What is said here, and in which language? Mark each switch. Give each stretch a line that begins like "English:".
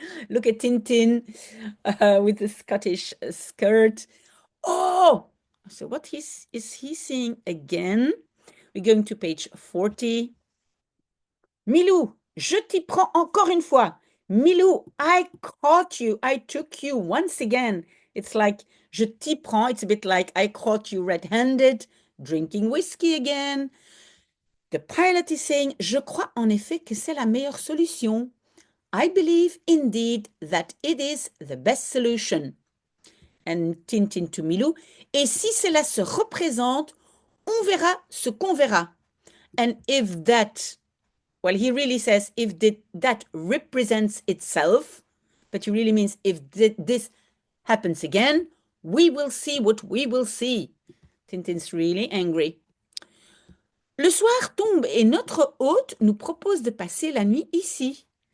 English: Look at Tintin with the Scottish skirt. Oh, so what is he seeing again? We're going to page 40.
French: Milou, je t'y prends encore une fois.
English: Milou, I caught you. I took you once again. It's like je t'y prends. It's a bit like I caught you red-handed, drinking whiskey again.
French: The pilot is saying, je crois en effet que c'est la meilleure solution.
English: I believe indeed that it is the best solution.
French: And Tintin to Milou, et si cela se représente, on verra ce qu'on verra.
English: And if that, well, he really says if that represents itself, but he really means if this happens again, we will see what we will see. Tintin's really angry.
French: Le soir tombe et notre hôte nous propose de passer la nuit ici.